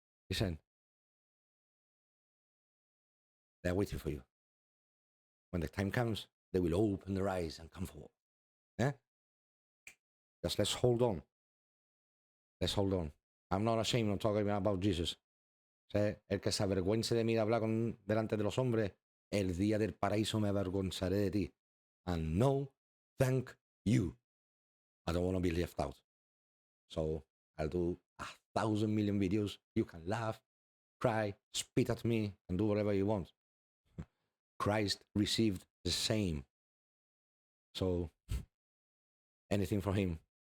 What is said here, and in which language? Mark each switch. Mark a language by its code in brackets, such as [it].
[en] Listen, they're waiting for you. When the time comes, they will open their eyes and come forward. Just let's hold on. Let's hold on. I'm not ashamed of talking about Jesus. [es] El que se avergüence de mí de hablar delante de los hombres, el día del paraíso me avergonzaré de ti. [en] And no, thank you. I don't want to be left out. So I'll do 1,000 million videos. You can laugh, cry, spit at me, and do whatever you want. Christ received the same. So anything for him, because my glory will come when he comes. So,